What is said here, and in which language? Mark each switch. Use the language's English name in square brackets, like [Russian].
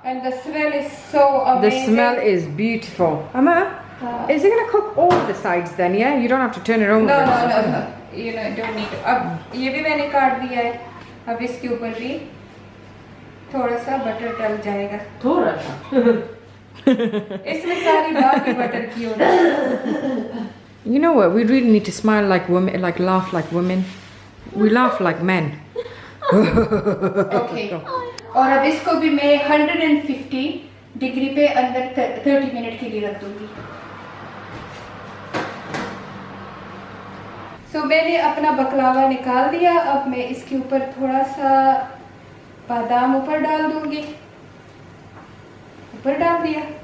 [English] And the smell is so amazing. The smell is beautiful. Amma, is it gonna cook all the sides then? Yeah, you don't have to turn it over. No. You know, don't need to. [Hindi] अब ये भी मैंने काट दिया है. अब इसके ऊपर भी थोड़ा सा बटर डल जाएगा. थोड़ा सा. इसमें सारी बात ही बटर की होती है. [English] You know what? We really need to smile like women, like laugh like women. We laugh like men. Okay. [Hindi] और अब इसको भी मैं 150 डिग्री पे अंदर 30 मिनट के लिए रख दूंगी. So मैंने अपना बकलावा निकाल दिया. अब मैं इसके ऊपर थोड़ा सा बादाम ऊपर डाल दूंगी. ऊपर डाल दिया.